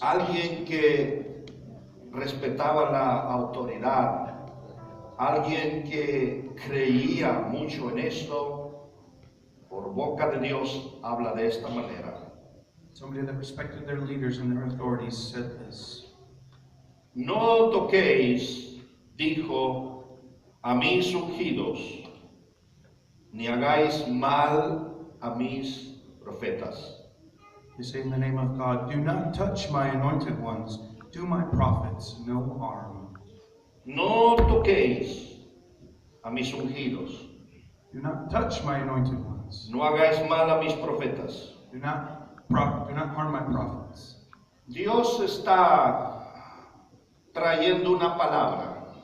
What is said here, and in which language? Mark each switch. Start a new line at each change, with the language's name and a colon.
Spanish: Alguien que respetaba la autoridad, alguien que creía mucho en esto, por boca de Dios habla de esta manera.
English: Somebody that respected their leaders and their authorities said this.
Spanish: No toquéis, dijo, a mis ungidos, ni hagáis mal a mis profetas.
English: They say in the name of God, do not touch my anointed ones, do my prophets no harm.
Spanish: No toquéis a mis ungidos,
English: Do not touch my anointed ones.
Spanish: no hagáis mal a mis profetas.
English: Do not harm my prophets.
Spanish: Dios está trayendo una palabra